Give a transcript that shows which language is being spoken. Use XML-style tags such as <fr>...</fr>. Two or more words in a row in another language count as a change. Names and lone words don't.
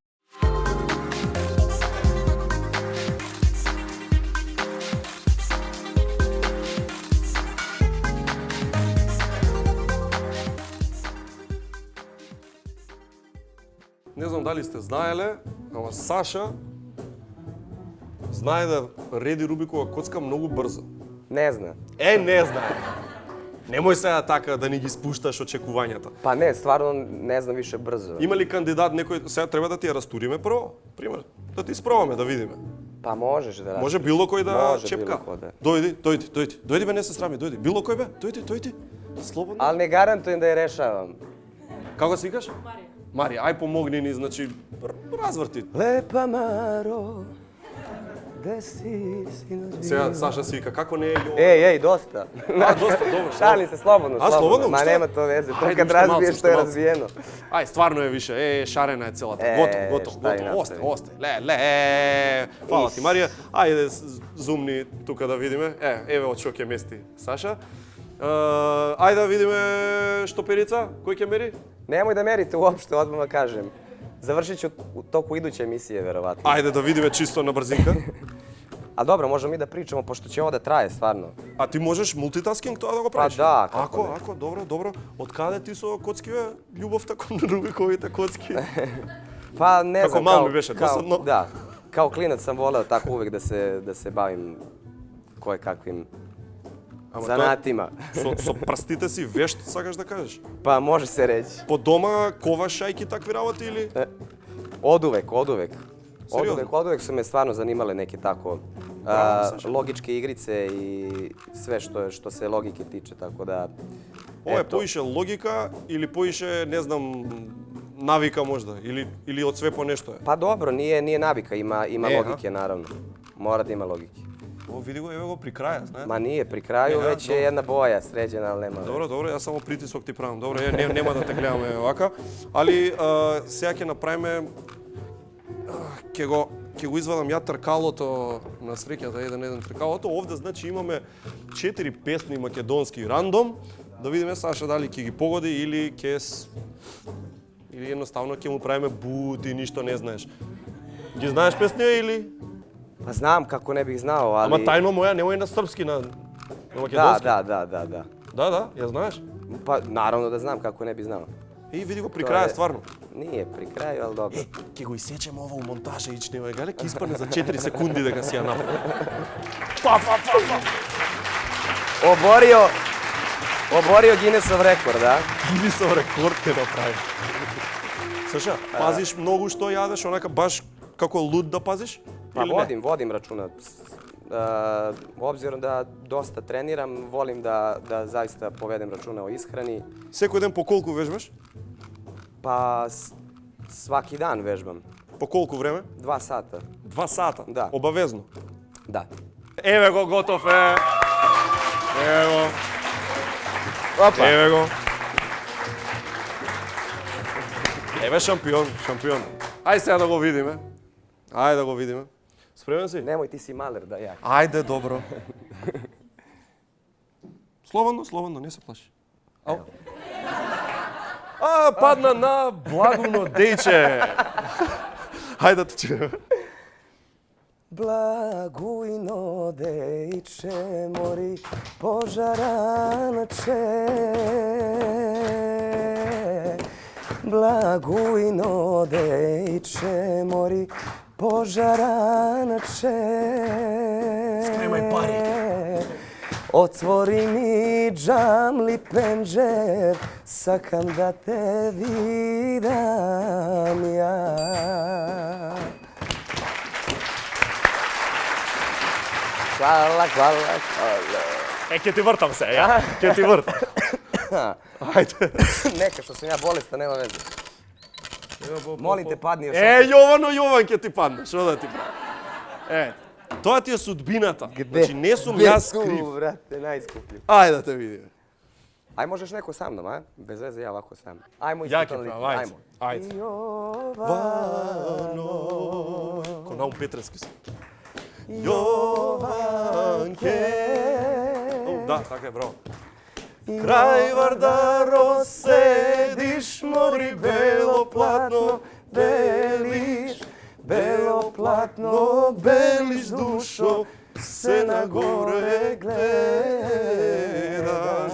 <mk>Не знам дали сте знаеле, ама Саша знае да реди Рубикова коцка многу брзо.</mk> <sr>Ne zna.</sr> <mk>Не знае. Немој сега така да ни ги спушташ очекувањата.</mk> <sr>Pa ne, stvarno ne znam više brzo.</sr> <mk>Има ли кандидат некој, сега треба да ти ја растуриме прво, пример, да ти испробаме да видиме.</mk> <sr>Pa možeš da</sr> <mk>Може било кој да</mk> <sr>Može</sr> <mk>чепка.</mk> <sr>bilo ko da.</sr> <mk>Дојди бе, не се срами, дојди. Било кој бе? Дојди. Слободно.</mk> <sr>Ali ne garantujem da je rešavam.</sr> <mk>Како се викаш? Марија, ај помогни ни, значи разврти.</mk> <sr>Lepa Maro, Gde si, sinoć</sr> <mk>Сега Саша си вика, како не е Јован?</mk> <sr>Ej, dosta.</sr> <mk>Доста, добро.</mk> <sr>Šalim se, slobodno, A, slobodno? Ma Šta? nema to veze, to Ajde, kad</sr> <mk>уште малце,</mk> <sr>razbiješ</sr> <mk>уште</mk> <sr>što je</sr> <mk>малце.</mk> <sr>razvijeno.</sr> <mk>Ај, стварно е више. Шарена е целата. Готов.</mk> <sr>šta i</sr> <mk>Осте.</mk> <sr>napravi.</sr> <mk>Фала ти, Марија. Ајде, зумни тука да видиме. Еве од што ќе мести Саша. Ајде да видиме Штоперица, кој ќе мери?</mk> <sr>Nemoj da merite uopšte, odmah vam kažem. Završit ću u toku iduće emisije, verovatno.</sr> <mk>Ајде да видиме чисто на брзинка.</mk> <sr>A dobro, možemo mi da pričamo, pošto će ovo da traje, stvarno.</sr> <mk>А ти можеш мултитаскинг тоа да го правиш? да, како не. Ако, добро. Од каде ти со коцкиве љубовта кон Рубиковите коцки?</mk> <sr>Pa ne Kako znam, malo mi beše dosadno. Da, kao klinac sam voleo tako uvek da se bavim kakvim zanatima.</sr> <mk>Со прстите си вешт, сакаш да кажеш?</mk> <sr>Pa može se reći.</sr> <mk>По дома коваш шајки такви работи или?</mk> <sr>Oduvek. Seriozno? Oduvek su me stvarno zanimale neke tako logičke igrice i sve što se logike tiče, tako da...</sr> <mk>Ова е поише логика или поише, не знам, навика можда или од</mk> <sr>све по нешто</sr> <mk>е?</mk> <sr>Pa dobro, nije navika, ima logike naravno. Mora da ima logike.</sr> <mk>О, види го, еве го при краја, знаеш?</mk> <sr>Ma nije pri kraju, već je jedna boja sređena, ali nema.</sr> <mk>Добро, јас само притисок ти правам. Добро, нема да те гледаме вака, али сега ќе направиме ќе го извадам ја тркалото на среќата, еден тркалото. Овде значи имаме 4 песни македонски рандом. Да видиме Саша дали ќе ги погоди или или едноставно ќе му правиме бу, ти ништо не знаеш. Ги знаеш песни или?</mk> <sr>Pa znam kako ne bih znao, ali...</sr> <mk>Ама тајно моја, немој на српски, на македонски.</mk> <sr>Da.</sr> <mk>Да, ја знаеш?</mk> <sr>Pa naravno da znam kako ne bih znao.</sr> <mk>И види го при краја, стварно.</mk> <sr>Nije pri kraju, ali dobro.</sr> <mk>Ќе го исечеме ова у монтажа ич нема, гале, ќе испадне за 4 секунди дека си ја направи.</mk> <sr>Oborio Guinnessov rekord, a?</sr> <mk>Guinnessov рекорд ќе направи. Саша, пазиш многу што јадеш, онака баш како луд да пазиш?</mk> <sr>Pa vodim računa. Obzirom da dosta treniram, volim da zaista povedem računa o ishrani.</sr> <mk>Секој ден по колку вежбаш?</mk> <sr>Pa svaki dan vežbam.</sr> <mk>По колку време?</mk> <sr>2 sata.</sr> <mk>2 сата? Да. Обавезно?</mk> <sr>Da.</sr> <mk>Еве го, готов е! Еве го.</mk> <sr>Opa!</sr> <mk>Еве го. Еве шампион. Ајде сега да го видиме. Спремен си?</mk> <sr>Nemoj, ti si maler da ja.</sr> <mk>Ајде, добро. Слободно, не се плаши. Ау. Падна на Благуно дејче. Ајде да те чуеме. Благујно дејче мори пожаранче. Благујно дејче мори пожаранче. Спремај пари. Отвори ми џамли пенџер, сакам да те видам ја.</mk> <sr>Hvala.</sr> <mk>Ќе ти вртам се, ја? Ќе ти вртам. Ајде.</mk> <sr>Neka što sam ja bolestan, nema veze. Molim te, padni još.</sr> <mk>Јован ќе ти падне, што да ти прави? Тоа ти е судбината. Значи не сум јас крив.</mk> <sr>Brate, najskuplji.</sr> <mk>Ајде да те видиме.</mk> <sr>Aj, možeš neko sa mnom, a? Bez veze, ja ovako sam. Ajmo</sr> <mk>Ја</mk> <sr>isto</sr> <mk>ќе правам, ајде. Jovano. Ко Наум Петрески се. Јованке. Да, така е, браво. Крај Вардаро седиш, мори бело платно, белиш, бело платно, белиш душо, се нагоре гледаш.</mk>